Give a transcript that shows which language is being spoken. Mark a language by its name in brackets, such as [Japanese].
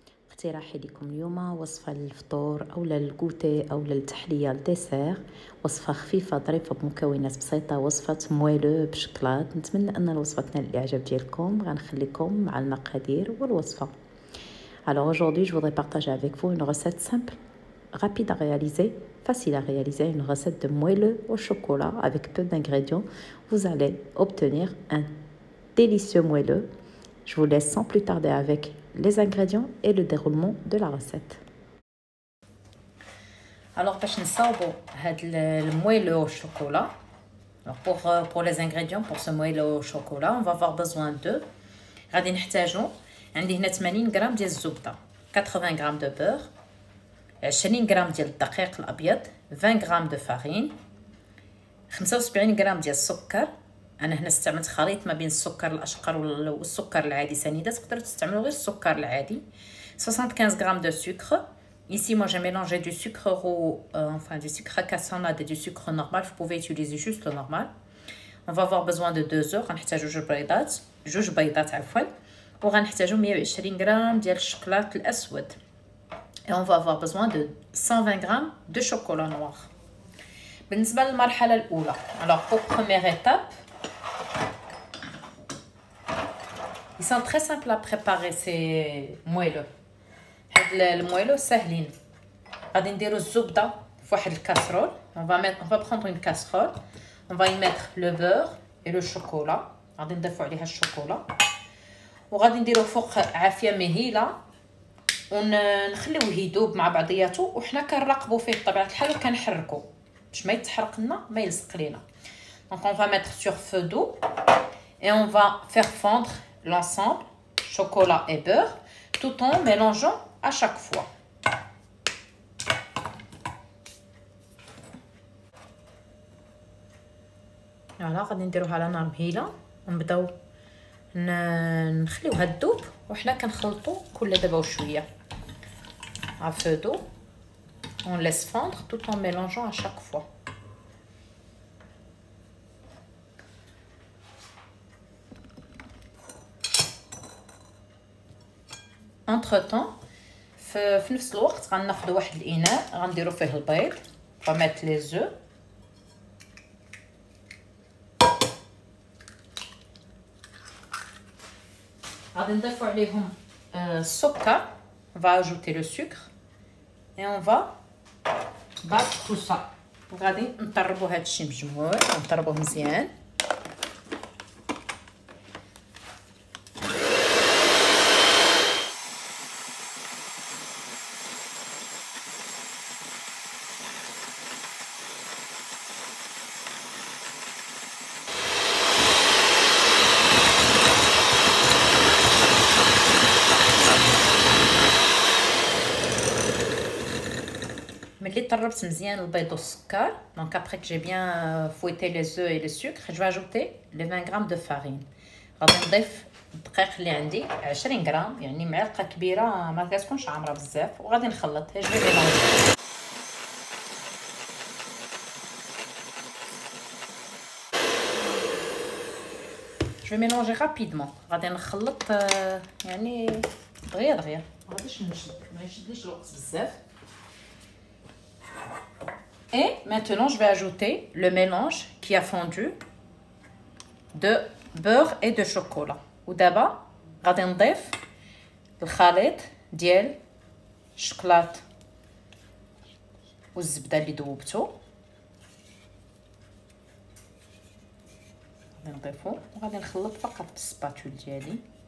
[Arabic] اقتراحي لكم اليوم وصفه للفطور او للكوتي او للتحليه الديسير، وصفه خفيفه ظريفه بمكونات بسيطه، وصفه مويلو بشكلاط. نتمنى ان الوصفه تنال الاعجاب ديالكم. غنخليكم مع المقادير والوصفه. [French] Alors aujourd'hui, je voudrais partager avec vous une recette simple, rapide à réaliser, facile à réaliser, une recette de moelleux au chocolat avec peu d'ingrédients. Vous allez obtenir un délicieux moelleux. Je vous laisse sans plus tarder avec les ingrédients et le déroulement de la recette. [Arabic] Alors, باش نصاوبوا هاد المويلو [French] au chocolat. Alors pour les ingrédients pour ce moelleux au chocolat, on va avoir besoin de [Arabic] غادي نحتاجو عندي هنا 80 غرام ديال الزبده، 80 غرام دو بور، 20 غرام ديال الدقيق الابيض، 20 غرام دو فارين، 75 غرام ديال السكر. انا هنا استعملت خليط ما بين السكر الاشقر والسكر العادي سنيده، تقدروا تستعملوا غير السكر العادي. 75 غرام دو sucre. [French] Ici moi j'ai mélangé du sucre roux, enfin du sucre à cassonade et du sucre normal. Vous pouvez utiliser juste le normal. On va avoir besoin de 2 œufs. [Arabic] غنحتاجو جوج بيضات عفوا. وغنحتاجو 120 غرام ديال الشوكولاط الاسود. [French] Et on va avoir besoin de 120 grammes de chocolat noir. [Arabic] بالنسبه للمرحله الاولى، [French] alors pour première étape, ils sont très simples à préparer ces moelleux. [Arabic] هاد المويلو ساهلين. غادي نديرو الزبده في واحد الكاسرول. [French] on va prendre une casserole, on va y mettre le beurre et le chocolat. [Arabic] غادي نضيفو عليها الشوكولا وغادي نديرو فوق عافيه مهيله ونخليوه يذوب مع بعضياته، وحنا كنراقبوا فيه بطبيعه الحال وكنحركو باش ما يتحرق لنا ما يلصق لينا. [French] Donc on va mettre sur feu doux et on va faire fondre l'ensemble chocolat et beurre tout en mélangeant à chaque fois. [Arabic] Voilà, غادي نديروها على نار مهيله ونبداو نخليوها تذوب وحنا كنخلطوا كل دابا وشويه [French] à feu doux. On laisse fondre tout en mélangeant à chaque fois. Entre temps, [Arabic] في نفس الوقت غناخذوا واحد الاناء غنديروا فيه البيض. [French] On va mettre les œufs. [Arabic] غادي نضيفوا عليهم السكر. [French] On va ajouter le sucre et on va battre tout ça. [Arabic] وغادي نطربوا هذا الشيء مجموع ونطربوه مزيان. ملي طربت مزيان البيض والسكر، [French] donc après que j'ai bien fouetté les œufs et le sucre, je vais ajouter les 20 grammes de farine. [Arabic] غادي نضيف الدقيق اللي عندي 20 غرام، يعني معلقه كبيره ما كتكونش عامره بزاف، وغادي نخلط. [French] je vais mélanger. je vais mélanger rapidement. [Arabic] غادي نخلط يعني دغيا دغيا، ما غاديش نشد، ما يشدليش الوقت بزاف. [French] Et maintenant, je vais ajouter le mélange qui a fondu de beurre et de chocolat. [Arabic] ودابا غادي نضيف الخليط ديال الشوكولات والزبده اللي ذوبتو. غادي نضيفو وغادي نخلط فقط بالسباتول ديالي.